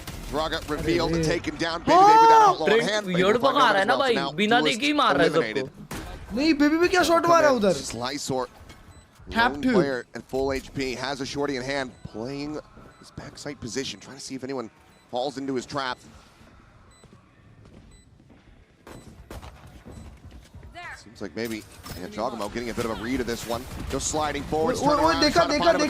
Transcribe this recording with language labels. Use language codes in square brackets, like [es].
[en] Draga revealed and taken down. Baby with that outlaw on hand. [hi] Weird बगा रहा है ना भाई, बिना देखे ही मार रहा है सबको. नहीं, बेबी पे क्या शॉट मारा उधर? [en] Lysor, lone player at full HP, has a shorty in hand, playing his backside position, trying to see if anyone falls into his trap. Seems like maybe Chogamo getting a bit of a read of this one. Just sliding forward, trying to find him.